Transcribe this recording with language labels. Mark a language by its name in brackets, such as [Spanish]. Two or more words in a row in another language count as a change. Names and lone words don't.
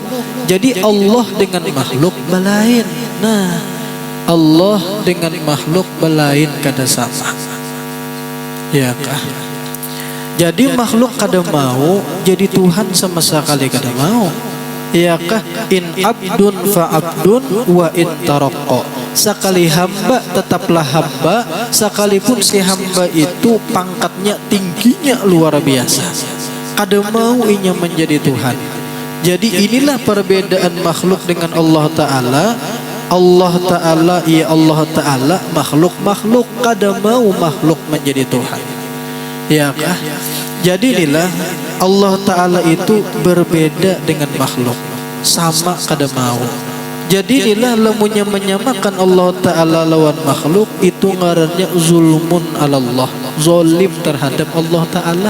[Banjar] Jadi Allah dengan makhluk belain. Nah, Allah dengan makhluk belain kada sama. Ya kah? Jadi makhluk kada mau jadi Tuhan sama sekali kada mau. Ya kah? [Arabic] In abdun fa abdun wa in taraqqa. [Banjar] Sekali hamba tetaplah hamba, sekalipun si hamba itu pangkatnya tingginya luar biasa, kada mau inya menjadi Tuhan. Jadi inilah perbedaan makhluk dengan Allah Ta'ala. Allah Ta'ala makhluk kada mau makhluk menjadi Tuhan. Ya kah? Jadi inilah Allah Ta'ala itu berbeda dengan makhluk, sama kada mau. Jadi inilah lamunnya menyamakan Allah Ta'ala lawan makhluk, itu ngarannya [Arabic] zulmun alallah, [Banjar] zolim terhadap Allah Ta'ala.